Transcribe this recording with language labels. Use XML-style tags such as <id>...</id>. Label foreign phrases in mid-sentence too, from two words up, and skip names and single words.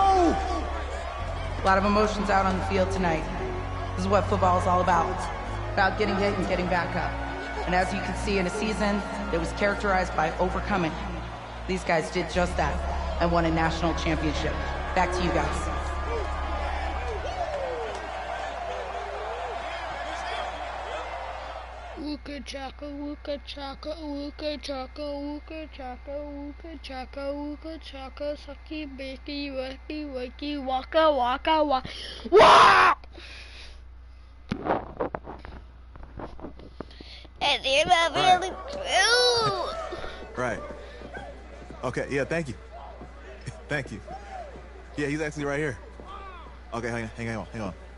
<en>A lot of emotions out on the field tonight. This is what football is all about. About getting hit and getting back up. And as you can see, in a season that was characterized by overcoming, these guys did just that and won a national championship. Back to you guys. Wooka chaka, wooka chaka, wooka chaka, wooka chaka, wooka chaka, wooka chaka, sucky, bakey, wacky, wacky, waka, waka, waka, wah! And you're not really true. Right. Okay, yeah, thank you. Thank you. Yeah, he's actually right here. Okay, hang on.</en>